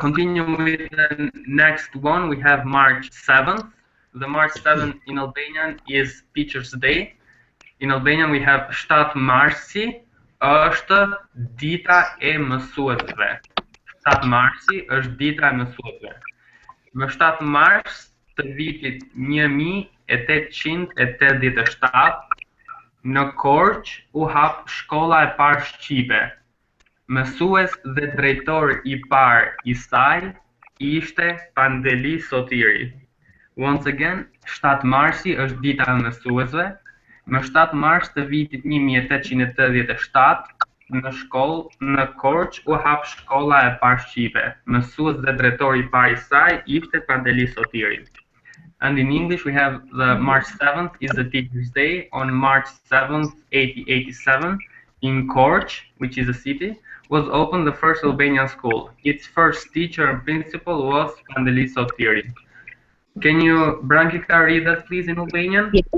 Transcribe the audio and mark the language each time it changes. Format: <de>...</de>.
<en>Continue with the next one. We have March 7th. The March 7th in Albanian is Teachers' Day. In Albanian we have</en> <sq>7 marsi është dita e mësuesve. 7 marsi është dita e mësuesve. Më 7 mars të vitit 1887 në Korç u hap shkolla e parë shqipe. Mësues dhe drejtor I parë I saj ishte Pandeli Sotiri.</sq> <en>Once again,</en> <sq>7 marsi është dita e mësuesve. Më 7 mars të vitit 1887 në Korç u hap shkolla e parë shqipe. Mësues dhe drejtori I parë I saj ishte Pandeli Sotiri.</sq> <en>And in English we have the March 7th is the Teachers' Day. On March 7th, 1887, in Korç, which is a city, was opened the first Albanian school. Its first teacher and principal was Pandeli Sotiri. Can you, Brankica, read that please in Albanian?</en>